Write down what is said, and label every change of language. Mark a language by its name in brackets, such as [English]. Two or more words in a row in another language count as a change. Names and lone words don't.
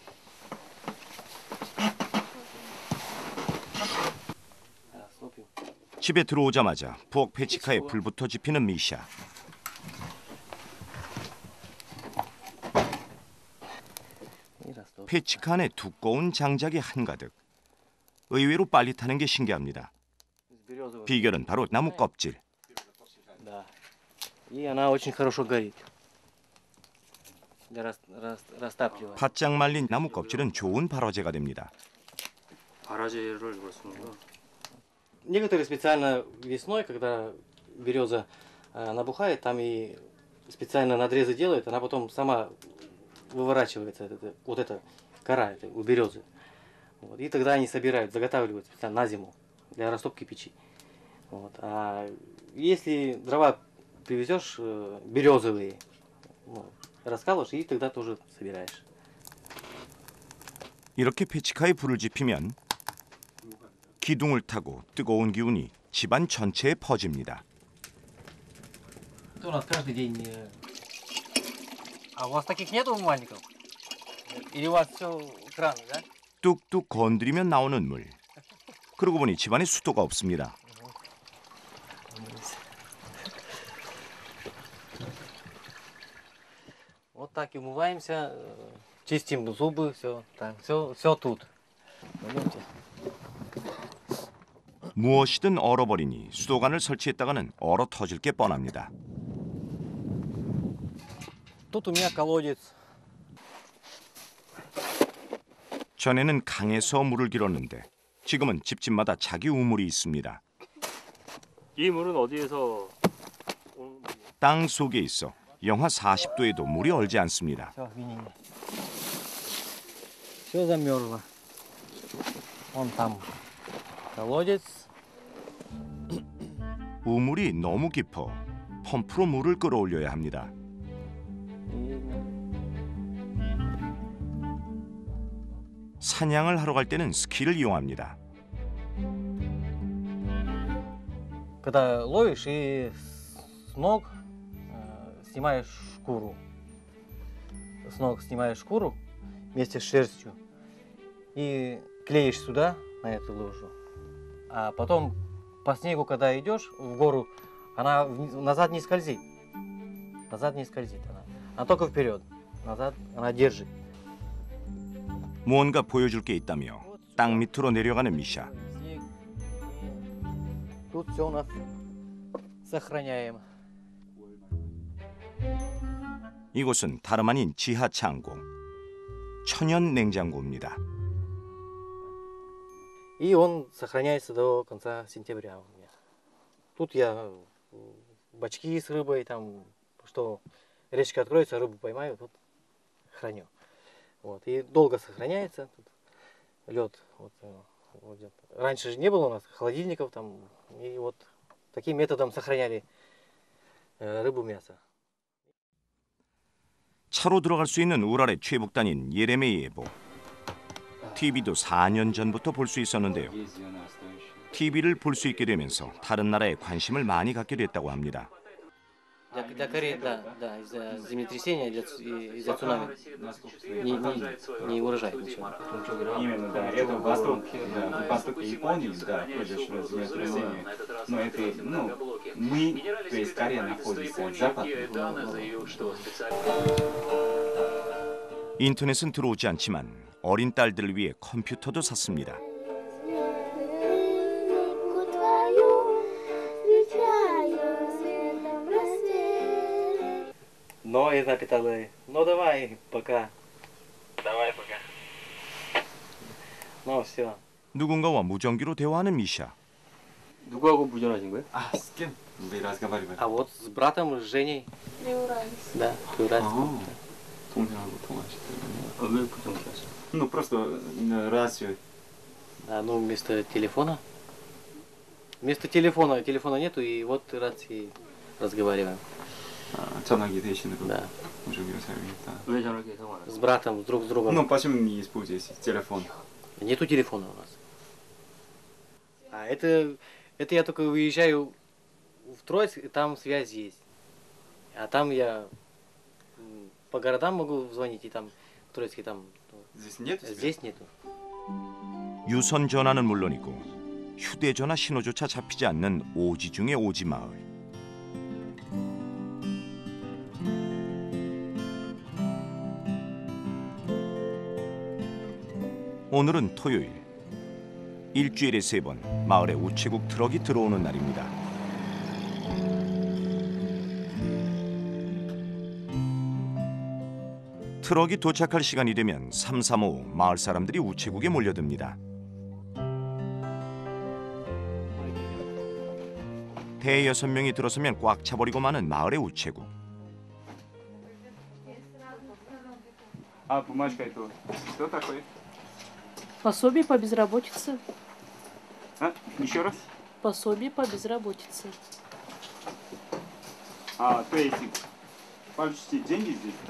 [Korean] 집에 들어오자마자 부엌 페치카에 불부터 지피는 미샤. 페치카 안에 두꺼운 장작이 한가득. 의외로 빨리 타는 게 신기합니다. 비결은 바로 나무 껍질. [Russian] И она очень хорошо горит. Растапливает. [Korean] 바짝 말린 나무 껍질은 좋은 발화제가 됩니다. 발화제를 쓰는구나. [Russian] Некоторые специально весной, когда береза набухает, там и специально надрезы делают, она потом сама выворачивается, вот эта кора у березы. Вот. И тогда они собирают, заготавливают специально на зиму для растопки печи. Вот. А если дрова привезешь березовые, раскалываешь и тогда тоже собираешь. [Korean] 이렇게 페치카에 불을 지피면 기둥을 타고 뜨거운 기운이 집안 전체에 퍼집니다. [Russian] Это у нас каждый день. А у вас таких нет умывальников? Или у вас все краны, да? [Korean] 뚝뚝 건드리면 나오는 물. 그러고 보니 집안에 수도가 없습니다. [Russian] так и умываемся, чистим зубы, все, так, все тут. Пойдемте. [Korean] 무엇이든 얼어버리니 수도관을 설치했다가는 얼어 터질 게 뻔합니다. [Russian] Тут у меня колодец. [Korean] 전에는 강에서 물을 길었는데 지금은 집집마다 자기 우물이 있습니다. 이 물은 어디에서 오는 물이에요? 땅 속에 있어 영하 40도에도 물이 얼지 않습니다. [Russian] Все, видите. Все замерзло. Вон там колодец. [Korean] 우물이 너무 깊어 펌프로 물을 끌어올려야 합니다. 사냥을 하러 갈 때는 스키를 이용합니다. [Russian] Когда ловишь и с ног снимаешь шкуру. С ног снимаешь шкуру вместе с шерстью и клеишь сюда, на эту лужу. А потом по снегу, когда идешь в гору, она назад не скользит. Назад не скользит она. Она только вперед. Назад она держит. [Korean] 무언가 보여줄 게 있다며 땅 밑으로 내려가는 미샤. [Russian] Снег. Тут все у нас сохраняем. [Korean] 이곳은 다름 아닌 지하 창고. 천연 냉장고입니다. [Russian] И он сохраняется до конца сентября у меня. Тут я бачки с рыбой, там, что речка откроется, рыбу поймаю, тут храню. Вот. И долго сохраняется тут лед. Вот, вот где-то. Раньше же не было у нас холодильников там. И вот таким методом сохраняли рыбу, мясо. [Korean] 차로 들어갈 수 있는 우랄의 최북단인 예레메이 예보. TV도 4년 전부터 볼 수 있었는데요. TV를 볼 수 있게 되면서 다른 나라에 관심을 많이 갖게 됐다고 합니다. [Russian] Для Кореи, да, из-за землетрясения, из-за цунами. Не урожай ничего. Именно, да. Это восток, да, восток Японии, да, произошло землетрясение. Но это, мы, то есть Корея находится запад. [Korean] 인터넷은 들어오지 않지만 어린 딸들을 위해 컴퓨터도 샀습니다. [Russian] Но и напитали. Ну давай, пока. Давай, пока. Ну все. [Korean] 누군가와 무전기로 대화하는 미샤. 누구하고 무전하신 거예요? [Russian] А с кем вы разговаривали? А вот с братом, с Женей. Да, Приуральском. [Korean] 동생하고 통화하셨대요. 왜 무전기하세요? [Russian] Ну, просто рацию. Да, ну вместо телефона. Телефона нету, и вот рации разговариваем. [Korean] 전화기 대신으로 [Russian] Да. [Korean] 무전기를 사용했다. 왜 전화기 사용하세요? [Russian] С братом, друг с другом. Ну, почему не используете телефон? Нету телефона у нас. А это я только выезжаю в Троицк, и там связь есть. А там я по городам могу звонить, и там в Троицке там. Здесь нет? Здесь нету. [Korean] 유선 전화는 물론이고 휴대전화 신호조차 잡히지 않는 오지 중의 오지 마을. 오늘은 토요일. 일주일에 3번 마을에 우체국 트럭이 들어오는 날입니다. 트럭이 도착할 시간이 되면 삼삼오오 마을 사람들이 우체국에 몰려듭니다. 대여섯 명이 들어서면 꽉 차버리고 마는 마을의 우체국. [Russian] А бумажка это что такое? Пособие по безработице. А? Еще раз? Пособие по безработице. А, то есть получите деньги здесь, да?